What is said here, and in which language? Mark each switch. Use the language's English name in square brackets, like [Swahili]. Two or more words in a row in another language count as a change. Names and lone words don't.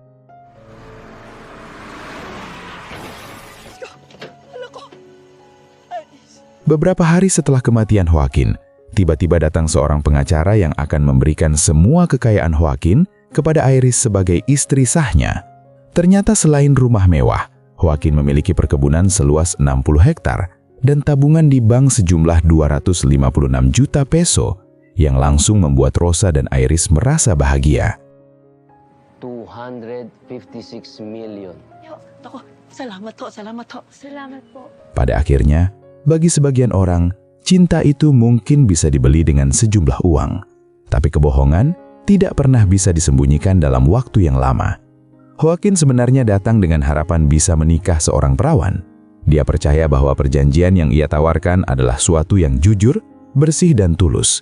[Indonesian] Beberapa hari setelah kematian Joaquin, tiba-tiba datang seorang pengacara yang akan memberikan semua kekayaan Joaquin kepada Iris sebagai istri sahnya. Ternyata selain rumah mewah, Joaquin memiliki perkebunan seluas 60 hektar, dan tabungan di bank sejumlah 256 juta peso yang langsung membuat Rosa dan Iris merasa bahagia. [English] 256 million. [Filipino] Ako, salamat to. Salamat po. [Indonesian] Pada akhirnya, bagi sebagian orang, cinta itu mungkin bisa dibeli dengan sejumlah uang. Tapi kebohongan tidak pernah bisa disembunyikan dalam waktu yang lama. Joaquin sebenarnya datang dengan harapan bisa menikah seorang perawan. Dia percaya bahwa perjanjian yang ia tawarkan adalah suatu yang jujur, bersih dan tulus.